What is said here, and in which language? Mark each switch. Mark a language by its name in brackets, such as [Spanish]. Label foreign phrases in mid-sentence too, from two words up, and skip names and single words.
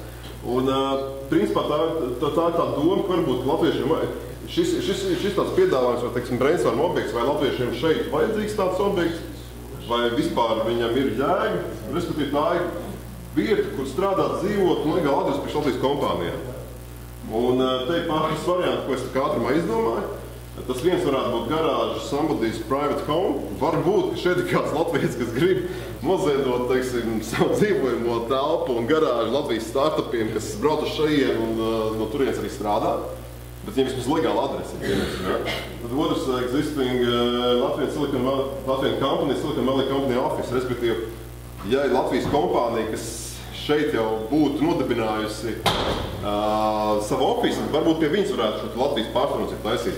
[Latvian] Un, principā, tā ir tā doma, ka varbūt latviešiem šis tāds piedāvājums, vai, teiksim, brainstorm objekts, vai latviešiem šeit vajadzīgs tāds objekts, vai vispār viņam ir jēga, respektīvi, tā ir vieta, kur strādāt, dzīvot un legāli adresi priekš Latvijas kompānijām. Un te ir pāris varianti, ko es tā kā ātrumā izdomāju. Tas viens varētu būt garāža, [English] somebody's private home. [Latvian] Varbūt, ka šeit ir kāds latvietis, kas grib noziedot, teiksim, savu dzīvojamo telpu un garāžu Latvijas startupiem, kas brauc uz šajien un no turienes arī strādā. Bet viņiem vismaz legāla adrese ir vienīgs, ja? Tad otrs [English] existing Latvian company, Silicon Valley Company office, [Latvian] respektīvi, ja ir Latvijas kompānija, kas šeit jau būtu nodibinājusi savu ofisu, tad varbūt pie viņas varētu šo Latvijas pārstāvniecību taisīt.